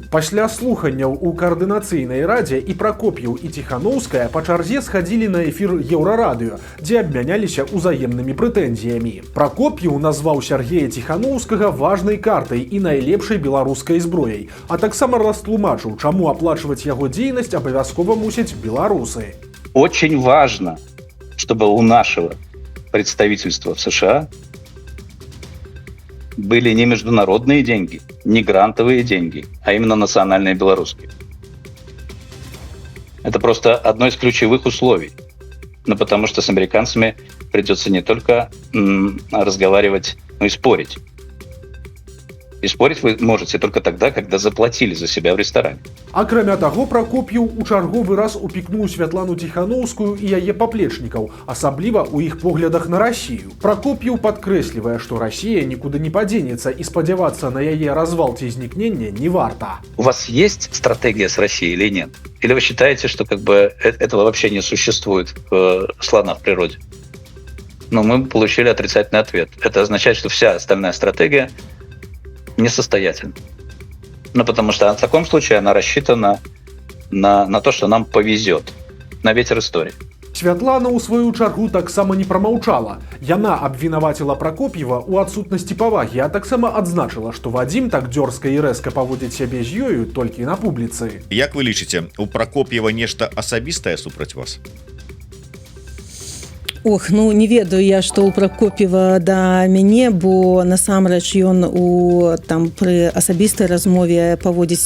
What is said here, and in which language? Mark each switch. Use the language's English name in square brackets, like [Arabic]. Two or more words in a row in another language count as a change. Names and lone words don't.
[Belarusian] Пасля слуханняў у каардынацыйнай радзе і Пракоп'еў і Ціханаўская па чарзе схадзілі на эфір Еўрарадыё, дзе абмяняліся ўзаемнымі прэтэнзіямі. Пракоп'еў назваў Сяргея Ціханаўскага важнай картай і найлепшай беларускай зброяй, а таксама растлумачыў, чаму аплачваць яго дзейнасць абавязкова мусяць беларусы. [Russian] Очень важно, чтобы у нашего представительства в США были не международные деньги, не грантовые деньги, а именно национальные белорусские. Это просто одно из ключевых условий. Но потому что с американцами придется не только разговаривать, но и спорить. И спорить вы можете только тогда, когда заплатили за себя в ресторане. [Belarusian] Акрамя таго, Пракоп'еў у чарговы раз упікнуў Святлану Ціханаўскую і яе паплечнікаў, асабліва ў іх поглядах на Расію. Пракоп'еў падкрэслівае, што Расія нікуды не падзенецца і спадзявацца на яе развал ці знікнення не варта. [Russian] У вас есть стратегия с Россией или нет? Или вы считаете, что этого вообще не существует слона в природе? Но мы получили отрицательный ответ. Это означает, что вся остальная стратегия несостоятельна. Потому что в таком случае она рассчитана на то, что нам повезет, на ветер истории. [Belarusian] Святлана, у сваю чаргу, таксама не прамаўчала. Яна абвінаваціла Пракоп'ева ў адсутнасці павагі, а таксама адзначыла, што Вадзім так дзёрзка і рэзка паводзіць сябе з ёю толькі на публіцы. Як вы лічыце, у Пракоп'ева нешта асабістае супраць вас? Ох, ну не ведаю я, што ў Пракоп'ева да мяне, бо насамрэч ён пры асабістай размове паводзіць